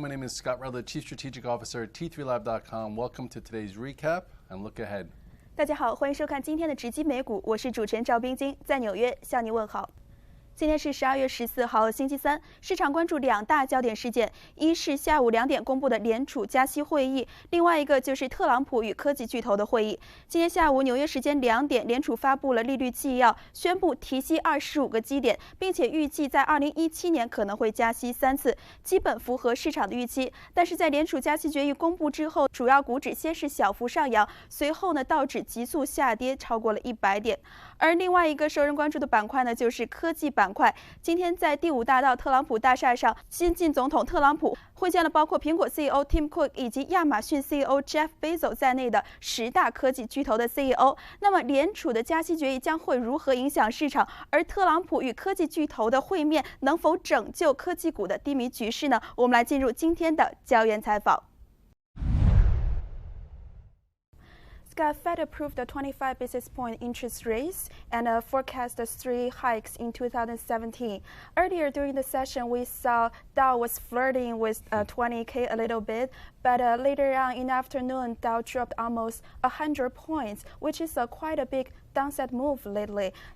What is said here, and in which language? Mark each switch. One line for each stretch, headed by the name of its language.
English: My name is Scott Rutler, Chief Strategic Officer at T3Lab.com. Welcome to today's recap and look ahead.
Chinese: 大家好，欢迎收看今天的直击美股，我是主持人赵冰晶，在纽约向您问好。今天是12月14号，星期三。市场关注两大焦点事件，一是下午2点公布的联储加息会议，另外一个就是特朗普与科技巨头的会议。今天下午纽约时间2点，联储发布了利率纪要，宣布提息25个基点，并且预计在2017年可能会加息3次，基本符合市场的预期。但是在联储加息决议公布之后，主要股指先是小幅上扬，随后呢道指急速下跌，超过了100点。而另外一个受人关注的板块呢，就是科技板块。今天在第5大道特朗普大厦上，新晋总统特朗普会见了包括苹果 CEO Tim Cook 以及亚马逊 CEO Jeff Bezos 在内的10大科技巨头的 CEO。那么联储的加息决议将会如何影响市场？而特朗普与科技巨头的会面能否拯救科技股的低迷局势呢？我们来进入今天的焦点采访。
English: Scott, Fed approved the 25 basis point interest raise and forecast 3 hikes in 2017. Earlier during the session, we saw Dow was flirting with 20K a little bit, but later on in the afternoon, Dow dropped almost 100 points, which is quite a big downside move lately.